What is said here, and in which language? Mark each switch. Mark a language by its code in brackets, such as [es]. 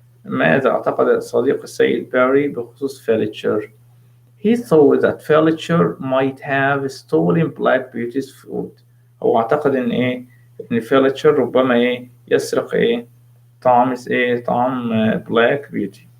[ar] ماذا اعتقد صديق السيد باري بخصوص Fletcher? [en] He thought that Fletcher might have stolen Black Beauty's food. [ar] هو اعتقد ان Fletcher ربما يسرق طعام Black Beauty.